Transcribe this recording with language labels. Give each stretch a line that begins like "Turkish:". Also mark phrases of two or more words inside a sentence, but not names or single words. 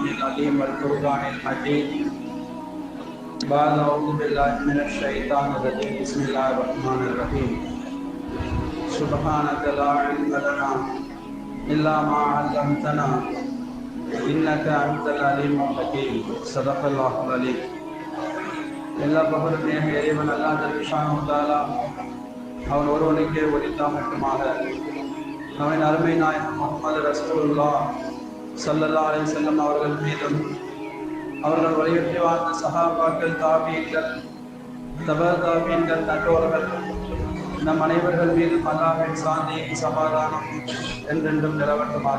Arabic: العظيم والفرقان المجيد بعد أعوذ بالله من الشيطان الرجيم بسم الله الرحمن الرحيم سبحانك لا علم لنا إلا ما علمتنا إنك أنت العليم الحكيم صدق الله العليم
Tamil: எல்லா பகலும் இறைவன் அல்லாஹ்
Arabic: جل شأنه تعالى
Tamil: அவன் ஒருவனுக்கே உரித்தாகட்டுமாக. அவன் அருமை நாயகம் முஹம்மது
Arabic: رسول الله صلى الله عليه وسلم
Tamil: அவர்கள் மீதும் அவர்கள் வழிபட்டு வாழ்ந்த சஹாபாக்கள், தாபீன்கள், தபா-தாபீன்கள், நல்லோர்கள் நம் அனைவர்கள் மீதும் அல்லாஹ்வின் சாந்தி சமாதானம் என்றென்றும் நிலவட்டுமாக.